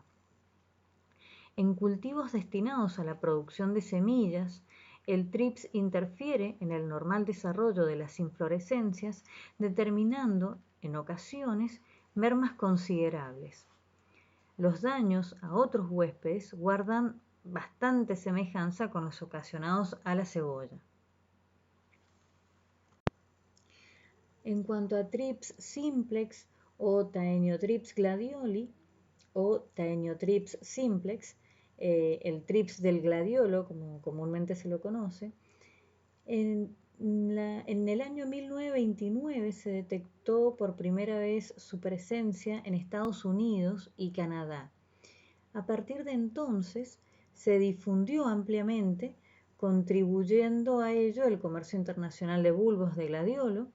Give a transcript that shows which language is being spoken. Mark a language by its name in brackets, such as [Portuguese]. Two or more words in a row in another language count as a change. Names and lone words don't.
[Spanish] En cultivos destinados a la producción de semillas, el thrips interfiere en el normal desarrollo de las inflorescencias, determinando, en ocasiones, mermas considerables. Los daños a otros huéspedes guardan bastante semejanza con los ocasionados a la cebolla. En cuanto a Thrips simplex o Taeniothrips gladioli o Taeniothrips simplex, el Thrips del gladiolo, como comúnmente se lo conoce, en el año 1929 se detectó por primera vez su presencia en Estados Unidos y Canadá. A partir de entonces se difundió ampliamente, contribuyendo a ello el comercio internacional de bulbos de gladiolo.